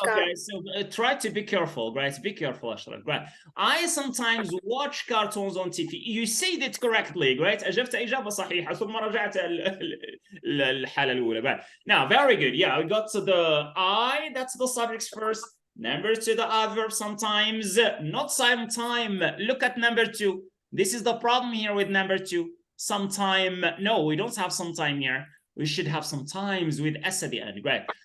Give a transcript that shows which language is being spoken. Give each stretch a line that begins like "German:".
English: Okay, so try to be careful, right? Be careful, Ashraf. Right. I sometimes watch cartoons on TV. You said it correctly, right?
Arabic: أجبت إجابة صحيحة ثم رجعت الحالة الأولى.
English: Right. Now, very good. Yeah, we got to the I. That's the subjects first. Number 2, the adverb sometimes. Not sometime. Look at number 2. This is the problem here with number 2. Sometime. No, we don't have sometime here. We should have sometimes with S at the end, right?